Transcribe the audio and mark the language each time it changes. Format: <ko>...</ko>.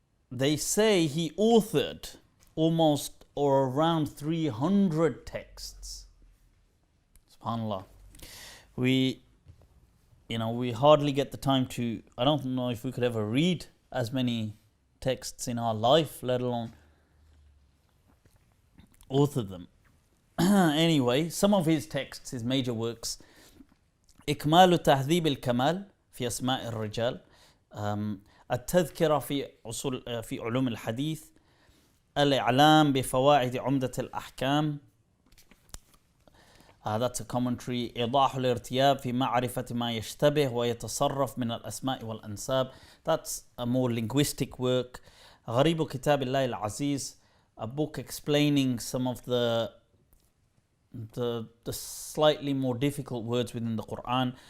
<en>They say he authored almost or around 300 texts. SubhanAllah. We hardly get the time to, I don't know if we could ever read as many texts in our life, let alone author them. Anyway, some of his texts, his major works:</en> <ar>إكمال تهذيب الكمال في أسماء الرجال، التذكرة في علوم الحديث، الإعلام بفوائد عمدة الأحكام.</ar> <en>That's a commentary.</en> <ar>إيضاح الارتياب في معرفة ما يشتبه ويتصرف من الأسماء والأنساب.</ar> <en>That's a more linguistic work.</en> <ar>غريب كتاب الله العزيز,</ar> <en>a book explaining some of the slightly more difficult words within the Quran.</en>